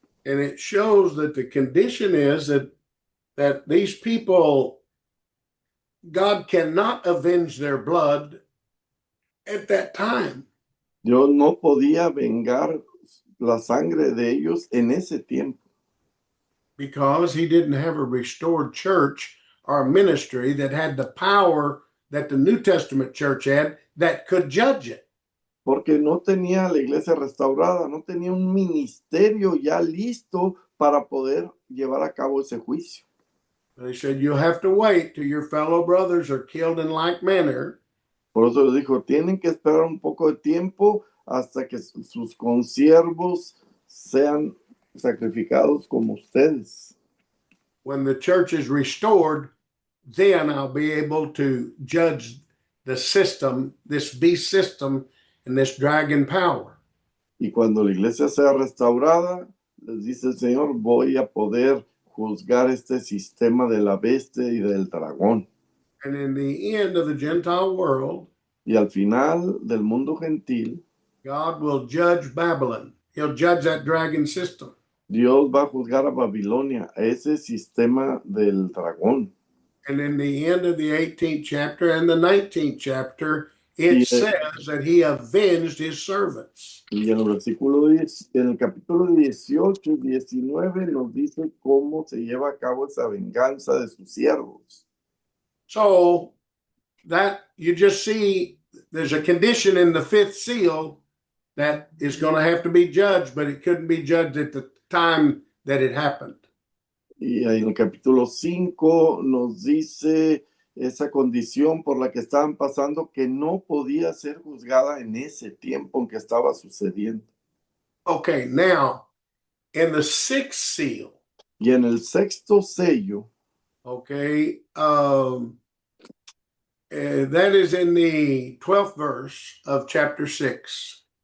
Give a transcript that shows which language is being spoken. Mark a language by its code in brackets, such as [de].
[en] And it shows that the condition is that that these people, God cannot avenge their blood at that time. [es] Dios no podía vengar la sangre de ellos en ese tiempo, [en] Because he didn't have a restored church or a ministry that had the power that the New Testament church had that could judge it. [es] porque no tenía la iglesia restaurada, no tenía un ministerio ya listo para poder llevar a cabo ese juicio. [en] They said, you'll have to wait till your fellow brothers are killed in like manner. [es] Por eso les dijo, tienen que esperar un poco de tiempo hasta que sus consiervos sean sacrificados como ustedes. [en] When the church is restored, then I'll be able to judge the system, this beast system, and this dragon power. [es] Y cuando la iglesia sea restaurada, les dice el Señor, voy a poder juzgar este sistema de la bestia y del dragón. [en] And in the end of the Gentile world, [es] Y al final del mundo gentil, [en] God will judge Babylon. He'll judge that dragon system. [es] Dios va a juzgar a Babilonia, a ese sistema del dragón. [en] And in the end of the 18th chapter and the 19th chapter, it says that he avenged his servants. [es] Y en el versículo 10, en el capítulo 18 y 19 nos dice cómo se lleva a cabo esa venganza de sus siervos. [en] So that you just see there's a condition in the fifth seal that is going to have to be judged, but it couldn't be judged at the time that it happened. [es] Y en el capítulo 5 nos dice esa condición por la que estaban pasando que no podía ser juzgada en ese tiempo en que estaba sucediendo. [en] Okay, now in the sixth seal, [es] Y en el sexto sello, [en] okay, that is in the 12th verse of chapter 6.